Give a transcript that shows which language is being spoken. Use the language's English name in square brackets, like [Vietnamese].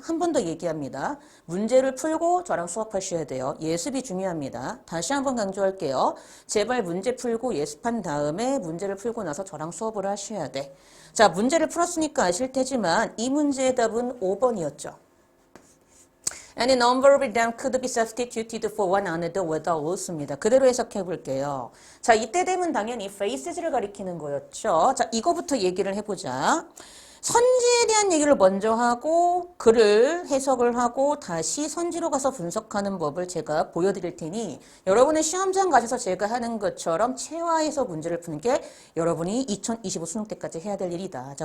[Korean] 한 번 더 얘기합니다. 문제를 풀고 저랑 수업하셔야 돼요. 예습이 중요합니다. 다시 한번 강조할게요. 제발 문제 풀고 예습한 다음에 문제를 풀고 나서 저랑 수업을 하셔야 돼. 자, 문제를 풀었으니까 아실 테지만 이 문제의 답은 5번이었죠. [English] Any number of them could be substituted for one another without loss [Korean] 입니다. 그대로 해석해 볼게요. 자, 이때 되면 당연히 phases를 가리키는 거였죠. 자, 이거부터 얘기를 해보자. 선지에 대한 얘기를 먼저 하고 글을 해석을 하고 다시 선지로 가서 분석하는 법을 제가 보여드릴 테니 여러분의 시험장 가셔서 제가 하는 것처럼 체화해서 문제를 푸는 게 여러분이 2025 수능 때까지 해야 될 일이다.